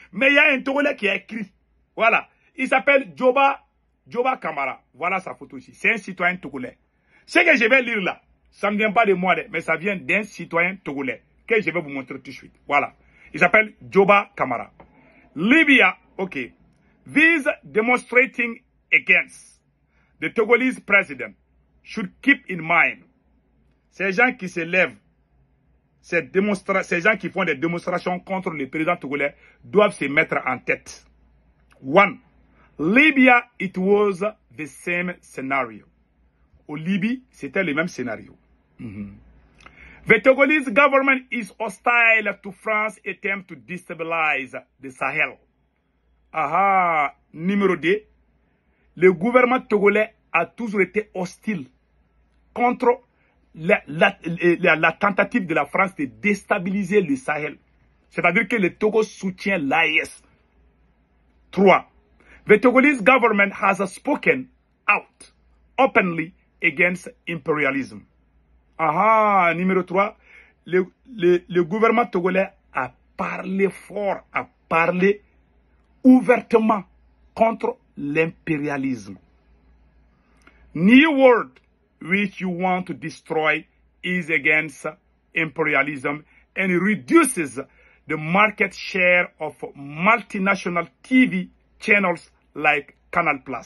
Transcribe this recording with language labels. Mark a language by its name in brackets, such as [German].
[French] Mais il y a un Togolais qui a écrit. Voilà. Il s'appelle Djoba Kamara. Voilà sa photo ici. C'est un citoyen togolais. Ce que je vais lire là, ça ne vient pas de moi, mais ça vient d'un citoyen togolais que je vais vous montrer tout de suite. Voilà. Il s'appelle Djoba Kamara. [English] Libya, ok. These demonstrating against the Togolese president should keep in mind. [French] Ces gens qui se lèvent, ces gens qui font des démonstrations contre le président togolais doivent se mettre en tête. 1. [English] Libya, it was the same scenario. [French] Au Libye, c'était le même scénario. [English] The Togolese government is hostile to France's attempt to destabilize the Sahel. [French] Aha, numéro 2. Le gouvernement togolais a toujours été hostile contre la tentative de la France de déstabiliser le Sahel. C'est-à-dire que le Togo soutient l'AES. 3. [English] The Togolese government has spoken out openly against imperialism. [French] Aha, numéro 3, le gouvernement togolais a parlé fort, a parlé ouvertement contre l'impérialisme. [English] New world which you want to destroy is against imperialism and reduces the market share of multinational TV channels like Canal+.